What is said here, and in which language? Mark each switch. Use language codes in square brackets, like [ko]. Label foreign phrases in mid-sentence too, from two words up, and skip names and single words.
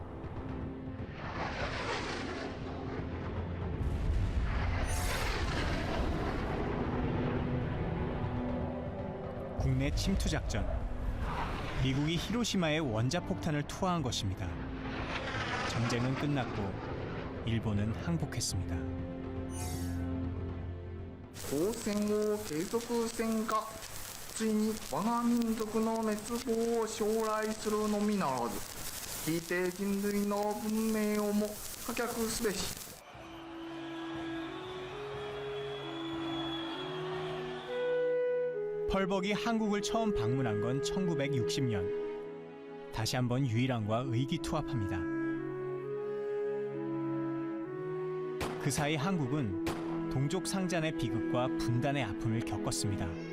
[ko] 국내 침투 작전. 미국이 히로시마에 원자폭탄을 투하한 것입니다. 전쟁은 끝났고 일본은 항복했습니다. [ja] 抗戦を継続せんかついに我が民族の滅亡を将来するのみならず聞いて人類の文明をも破却すべし。 [ko] 펄벅이 한국을 처음 방문한 건 1960년. 다시 한번 유일한과 의기투합합니다. 그 사이 한국은 동족 상잔의 비극과 분단의 아픔을 겪었습니다.